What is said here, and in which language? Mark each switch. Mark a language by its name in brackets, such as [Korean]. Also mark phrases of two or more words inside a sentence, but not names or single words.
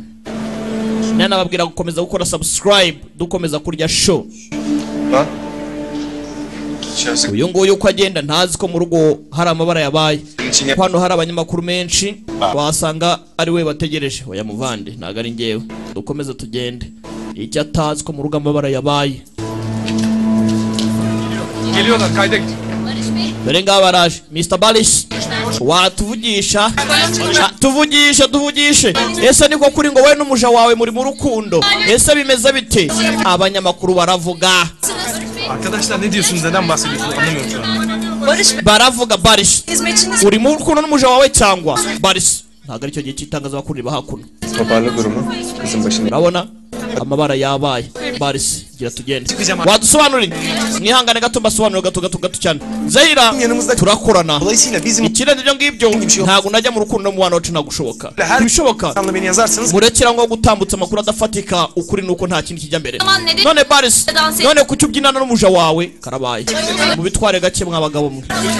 [Kinyarwanda] Nana babwira gukomeza gukora subscribe, dukomeza kurya show. Uyu nguyu uko agenda ntazi ko mu rugo hari amabara yabaye. Hano hari abanyamakuru menshi, wasanga ari we bategereje. Oya muvande, ntago ari ngewe. Dukomeza tugende. Icyo atazi ko mu rugo amabara yabaye. [Turkish] Geliyorlar, kayda git. [Kinyarwanda] Dore ngaba baraje. Mr. Balish, watuvugisha? Tuvugishe. Ese niko kuri ngo wowe n'umuja wawe muri mu rukundo? Ese bimeze bite? Abanyamakuru baravuga. [Turkish] Arkadaşlar ne diyorsunuz, neden bahsediyorsunuz anlamıyorum şu an. [Kinyarwanda] Baravuga Balish. Uri mu rukundo n'umuja wawe cyangwa? Balish. Ntago ari cyo gihe cy'itangazamakuru riba hakuno. [Turkish] Toparla durumu. Kızın başını. [Kinyarwanda] Urabona amabara yabaye. Balish gira tugende wadusobanurira mwihangane gato mbasobanurira gato cyane Zahira turakorana ikirende ibyo ngibyo ntago najya mu rukundo mu bana wacu nagushoboka bishoboka murekera ngo gutambutsa amakuru adafatika ukuri nuko nta kintu kijya mbere none Baris none kuki ubyinana n'umuja wawe karabaye mu bitware gake mwabagabo mwe